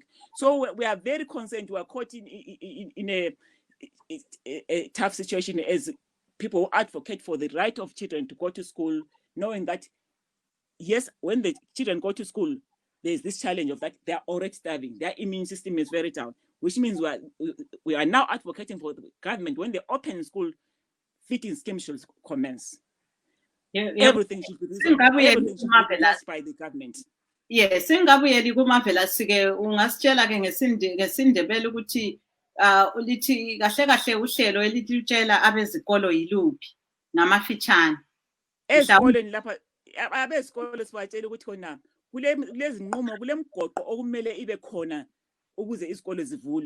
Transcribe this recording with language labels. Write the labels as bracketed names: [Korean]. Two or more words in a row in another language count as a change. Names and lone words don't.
[English] So we are very concerned. We are caught in a tough situation as people who advocate for the right of children to go to school, knowing that, yes, when the children go to school, there's this challenge of that they are already starving. Their immune system is very down, which means we are now advocating for the government when they open school, feeding scheme should commence. Everything should be touched by the government. Yes, [North Ndebele] singabuyeli kumavela sike ungasitshela ke ngesindebele ukuthi lithi kahle kahle uhlelo elitshela abezikolo yiluphi namafitshane. Ezikoleni lapha abesikole sibatshela ukuthi khona kulezi nqumo kulemgoqo okumele ibe khona ukuze izikole zivule.